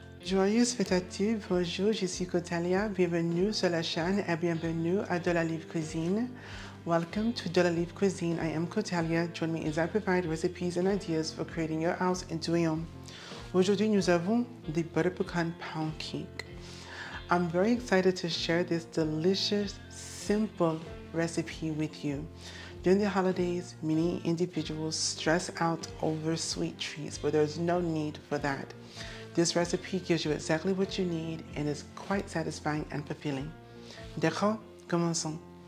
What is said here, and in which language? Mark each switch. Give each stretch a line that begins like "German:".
French: Joyeuse fête à tous, bonjour, je suis Cotalia, bienvenue sur la chaîne et bienvenue à De la Livre Cuisine.
English: Welcome to De la Livre Cuisine, I am Cotalia, join me as I provide recipes and ideas for creating your house into a home.
French: Aujourd'hui, nous avons
English: the Butter Pecan Pound Cake. I'm very excited to share this delicious, simple recipe with you. During the holidays, many individuals stress out over sweet treats, but there's no need for that. This recipe gives you exactly what you need and is quite satisfying and fulfilling.
French: D'accord? Commençons.